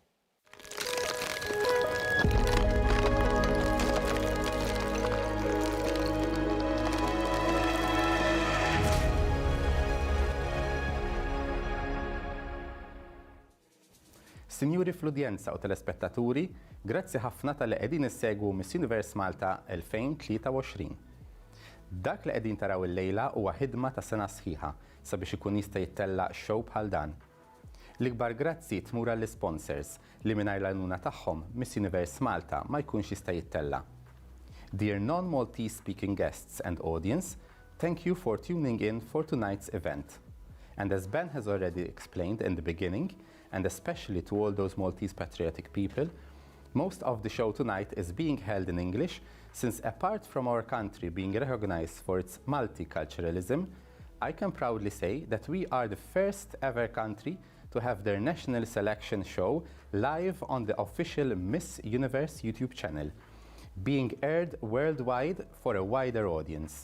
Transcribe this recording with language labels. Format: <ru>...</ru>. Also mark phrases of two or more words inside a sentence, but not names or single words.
<mt>Sinjuri fl-udjenza u telespettaturi, grazzi ħafna tal-li qegħdin issegwu Miss Universe Malta 2023. Dak li qegħdin taraw il-lejla huwa ħidma ta' sena sħiħa sabiex ikun jista' jittellaq show bħal dan. L-ikbar grazzi tmur għall-sponsors li mingħajr l-għajnuna tagħhom Miss Universe Malta ma jkunx jista' jittella.</mt> <en>Dear non-Maltese speaking guests and audience, thank you for tuning in for tonight's event. And as Ben has already explained in the beginning, and especially to all those Maltese patriotic people, most of the show tonight is being held in English, since apart from our country being recognized for its multiculturalism, I can proudly say that we are the first ever country to have their national selection show live on the official Miss Universe YouTube channel, being aired worldwide for a wider audience.</en>